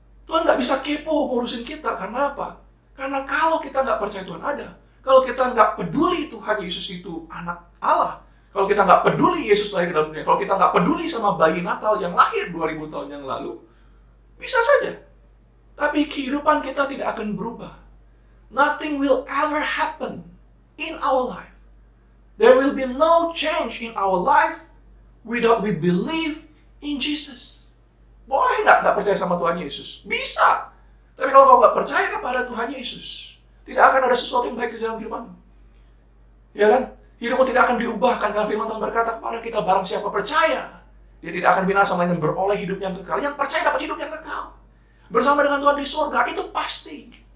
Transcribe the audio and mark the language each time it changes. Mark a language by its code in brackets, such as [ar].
[id] Tuhan nggak bisa kepo ngurusin kita. Karena apa? Karena kalau kita nggak percaya Tuhan ada, kalau kita nggak peduli Tuhan Yesus itu anak Allah, kalau kita nggak peduli Yesus lahir ke dalam dunia, kalau kita nggak peduli sama bayi Natal yang lahir 2000 tahun yang lalu, bisa saja. Tapi kehidupan kita tidak akan berubah. [en] Nothing will ever happen in our life. There will be no change in our life without we believe in Jesus. [id] Boleh nggak percaya sama Tuhan Yesus? Bisa. Tapi kalau kau nggak percaya kepada Tuhan Yesus, tidak akan ada sesuatu yang baik di dalam kehidupanmu. Ya kan? Hidupmu tidak akan diubahkan karena firman Tuhan berkata kepada kita, barang siapa percaya, dia tidak akan binasa melainkan beroleh hidup yang kekal. Yang percaya dapat hidup yang kekal. Bersama dengan Tuhan di surga, itu pasti.